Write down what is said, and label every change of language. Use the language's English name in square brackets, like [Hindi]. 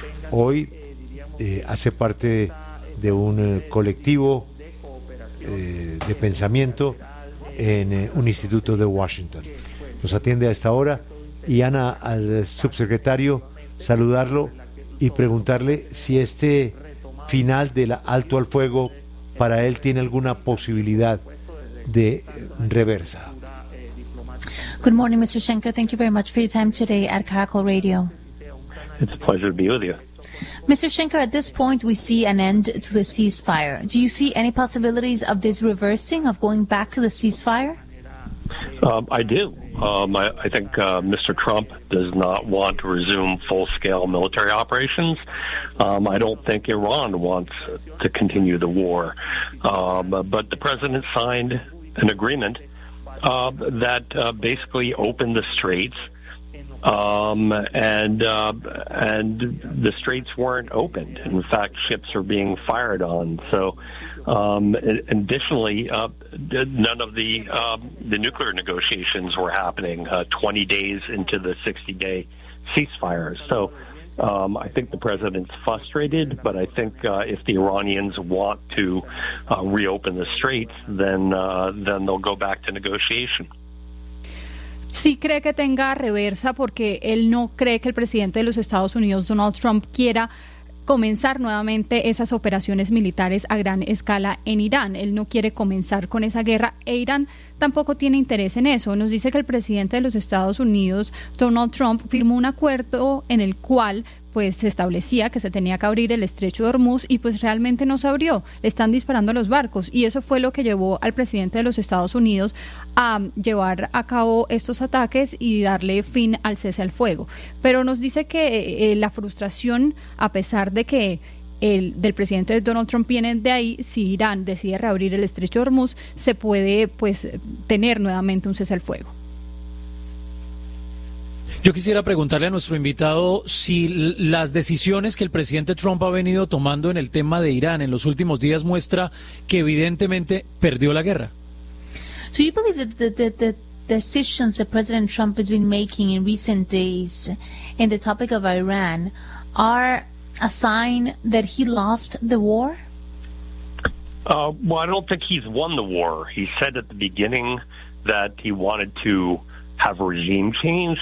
[Spanish] Hoy hace parte de un colectivo de pensamiento en un instituto de Washington. Nos atiende a esta hora. Y Ana, al subsecretario, saludarlo y preguntarle si este final del alto al fuego para él tiene alguna posibilidad de reversa. [English] Good morning, Mr. Schenker. Thank you very much for your time today at Caracol Radio. It's a pleasure to be with you. Mr. Schenker, at this point, we see an end to the ceasefire. Do you see any possibilities of this reversing, of going back to the ceasefire? I do. I think Mr. Trump does not want to resume full-scale military operations. I don't think Iran wants to continue the war. But the president signed an agreement that basically opened the straits, and the straits weren't opened. In fact, ships are being fired on. So, additionally, none of the nuclear negotiations were happening 20 days into the 60-day ceasefire. So, I think the president's frustrated, but I think if the Iranians want to reopen the straits, then they'll go back to negotiation. [Spanish] ¿Sí cree que tenga reversa porque él no cree que el presidente de los Estados Unidos, Donald Trump, quiera comenzar nuevamente esas operaciones militares a gran escala en Irán? Él no quiere comenzar con esa guerra e Irán tampoco tiene interés en eso. Nos dice que el presidente de los Estados Unidos, Donald Trump, firmó un acuerdo en el cual pues se establecía que se tenía que abrir el estrecho de Hormuz y pues realmente no se abrió. Le están disparando a los barcos y eso fue lo que llevó al presidente de los Estados Unidos a llevar a cabo estos ataques y darle fin al cese al fuego. Pero nos dice que la frustración, a pesar de que el del presidente Donald Trump viene de ahí, si Irán decide reabrir el estrecho de Hormuz, se puede pues tener nuevamente un cese al fuego. Yo quisiera preguntarle a nuestro invitado si las decisiones que el presidente Trump ha venido tomando en el tema de Irán en los últimos días muestra que evidentemente perdió la guerra. [English] So you believe that the decisions that President Trump has been making in recent days in the topic of Iran are a sign that he lost the war? Well, I don't think he's won the war. He said at the beginning that he wanted to have a regime change.